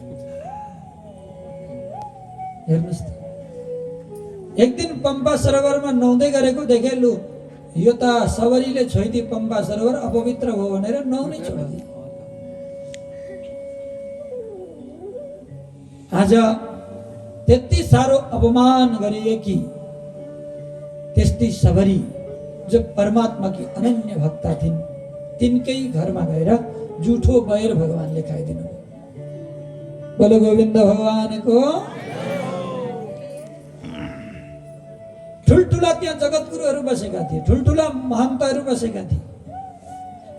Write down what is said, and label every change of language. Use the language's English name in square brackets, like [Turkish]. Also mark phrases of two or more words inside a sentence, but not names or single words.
[Nepali] हेर्नुहोस् त, एक दिन पम्पा सरोवरमा नुहाउँदै गरेको देखे, लु यो त सबरीले छोइदिए पम्पा सरोवर, अपवित्र हो भनेर नुहाउनै छोडिदिए। आज त्यति साह्रो अपमान गरिए कि त्यस्तै सबरी जो [Hindi] परमात्मा की अनन्य भक्ता [Nepali] थिइन्, तिनकै घरमा गएर जुठो बैर भगवानले खाइदिनु। बोलो गोविन्द भगवानको। ठुल्ठुला त्यहाँ जगतगुरुहरू बसेका थिए, ठुल्ठुला महन्तहरू बसेका थिए।